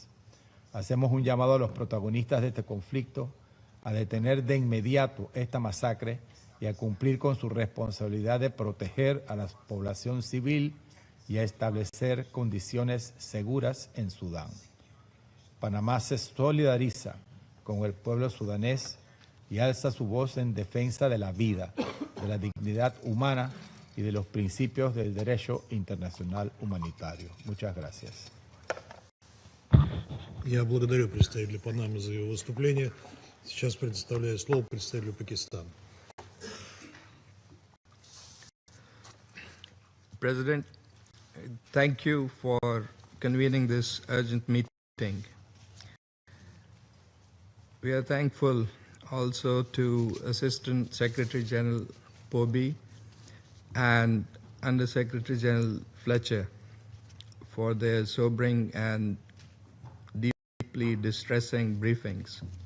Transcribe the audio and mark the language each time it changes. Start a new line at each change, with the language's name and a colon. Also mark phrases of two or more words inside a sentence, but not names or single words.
Spanish: Hacemos un llamado a los protagonistas de este conflicto a detener de inmediato esta masacre y a cumplir con su responsabilidad de proteger a la población civil y a establecer condiciones seguras en Sudán. Panamá se solidariza con el pueblo sudanés y alza su voz en defensa de la vida, de la dignidad humana y de los principios del derecho internacional humanitario. Muchas gracias.
Russian: Я благодарю представителя Панамы за его выступление. Сейчас предоставляю слово представителю Пакистана.
English: President, thank you for convening this urgent meeting. We are thankful also to Assistant Secretary General 𝗟𝗃𝗃 and Under Secretary General Fletcher for their sobering and deeply distressing briefings.